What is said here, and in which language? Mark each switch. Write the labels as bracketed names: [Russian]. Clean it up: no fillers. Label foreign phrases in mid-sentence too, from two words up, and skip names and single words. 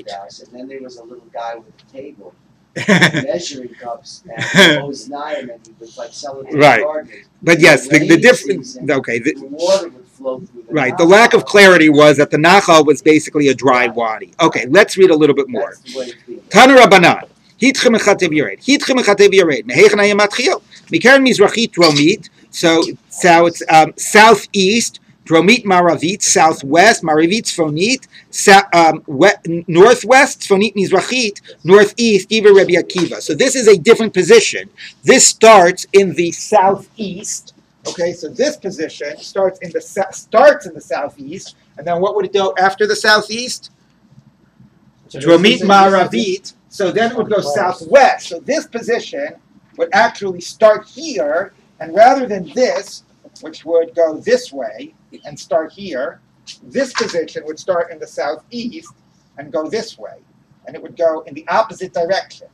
[English] lift house, and then there was a little guy with a table, measuring cups and hose nine, and he was like selling to Right. the gardeners. But yes, the Rainy difference. season, Okay, the water would flow through the right. The lack of Nachal. clarity was that the Nachal was basically a dry wadi. Okay, let's read a little bit more. That's the way it feels. [Hebrew] תנו רבנן. Hitchem echatev yored. Hitchem echatev yored. מהיכן הים מתחיל. מקרן מזרחית דרומית. [English] So it's southeast. [Hebrew] דרומית מערבית. [English] Southwest. [Hebrew] מערבית צפונית. Northwest. צפונית מזרחית. Northeast. דברי רבי עקיבא. [English] So this is a different position. This starts in the southeast. Okay, so this position starts in the southeast, and then what would it go after the southeast? [Hebrew] דרומית מערבית. [English] So then it would go southwest. So this position would actually start here, and rather than this, which would go this way and start here, this position would start in the southeast and go this way, and it would go in the opposite direction.